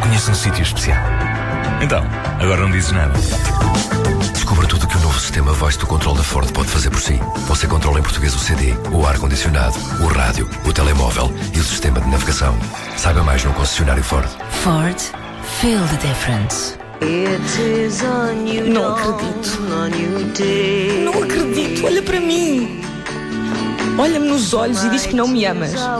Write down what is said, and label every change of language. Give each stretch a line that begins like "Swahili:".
Portuguese: Conheça um sítio especial. Então, agora não dizes nada. Descubra tudo o que o novo sistema Voice do Control da Ford pode fazer por si. Você controla em português o CD, o ar-condicionado, o rádio, o telemóvel e o sistema de navegação. Saiba mais no concessionário Ford.
English: Ford, feel the difference. It is a new dawn,
Portuguese: não acredito.
English: A new day.
Portuguese: Não acredito, olha para mim. Olha-me nos olhos e diz que não me amas.